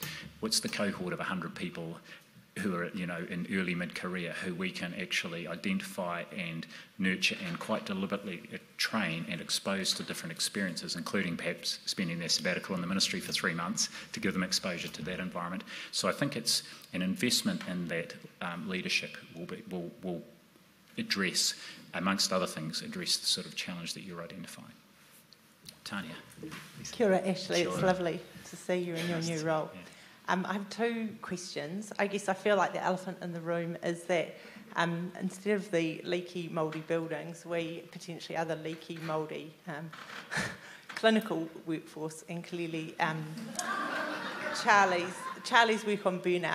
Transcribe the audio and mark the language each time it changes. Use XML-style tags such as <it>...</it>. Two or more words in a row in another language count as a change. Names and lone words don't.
<en>What's the cohort of 100 people who are, in early mid-career, who we can actually identify and nurture and quite deliberately train and expose to different experiences, including perhaps spending their sabbatical in the ministry for 3 months to give them exposure to that environment. So I think it's an investment in that leadership will address, amongst other things, address the sort of challenge that you're identifying. Tanya.</en> <mi>Kia ora, Ashley. Kia ora.</mi> <en>It's lovely to see you in your new role. Yeah. I have 2 questions. I guess I feel like the elephant in the room is that instead of the leaky, mouldy buildings, we potentially are the leaky, mouldy clinical workforce, and clearly Charlie's work on burnout.</en>